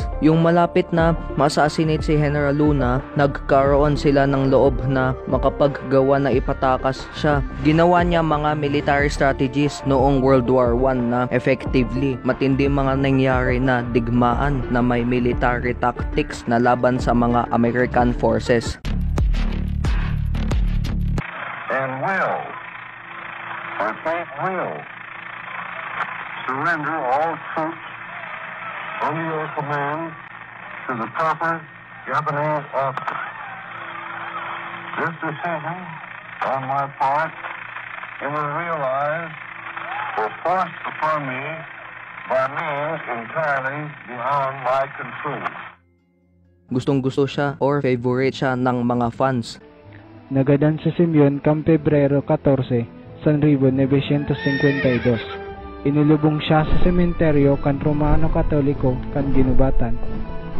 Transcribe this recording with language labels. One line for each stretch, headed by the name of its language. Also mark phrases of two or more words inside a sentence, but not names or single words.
Filipino: Yung malapit na ma-assassinate si General Luna, nagkaroon sila ng loob na makapaggawa na ipatakas siya. Ginawa niya mga
English: military strategies
Filipino: noong World War I na effectively. Matindi mga nangyari na digmaan na may
English: military tactics
Filipino: na laban sa mga
English: American forces. And will, our faith will, surrender all troops under your command to the proper Japanese officer. This decision on my part, it was realized, was forced upon me by means entirely beyond my control.
Filipino: Gustong-gusto siya or favorite siya ng mga fans.
Bikol: Nagadan sa Simeon kam Pebrero 14, 1952. Inilubong siya sa sementeryo kan Romano Katoliko kan Ginubatan.